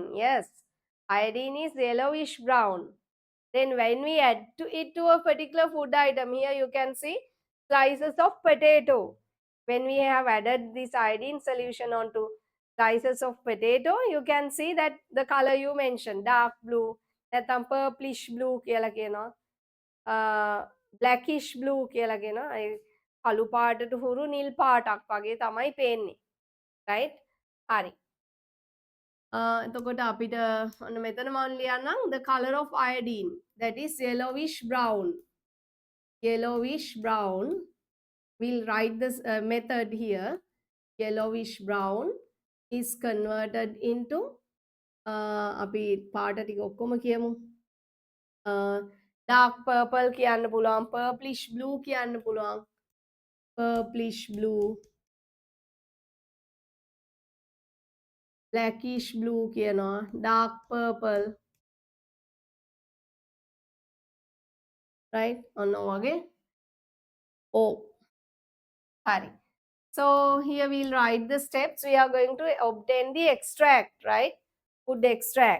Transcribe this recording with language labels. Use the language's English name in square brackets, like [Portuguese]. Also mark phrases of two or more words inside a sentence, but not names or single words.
[English] Yes, iodine is yellowish brown. Then when we add it to a particular food item, here you can see slices of potato. When we have added this iodine solution onto slices of potato, you can see that the color you mentioned, dark blue, [Sinhala] නැත්නම් [English] purplish blue [Sinhala] කියලා කියනවා. [English] Blackish blue [Sinhala] කියලා කියනවා. ඒ කළු පාටට හුරු නිල් පාටක් වගේ තමයි පේන්නේ. [English] Right? [Sinhala] හරි. එතකොට අපිට ඔන්න මෙතන මම ලියන්නම් [English] the color of iodine, that is yellowish brown. Yellowish brown. we'll write this method here. Yellowish brown is converted into [Sinhala] අපි පාට ටික ඔක්කොම කියමු. [English] dark purple [Sinhala] කියන්න පුළුවන්, [English] purplish blue [Sinhala] කියන්න පුළුවන්. [English] purplish blue, blackish blue කියනවා, dark purple, right? [Sinhala] ඔන්න වගේ. Oh, හරි. [English] So here we'll write the steps. We are going to obtain the extract, right? Food extract.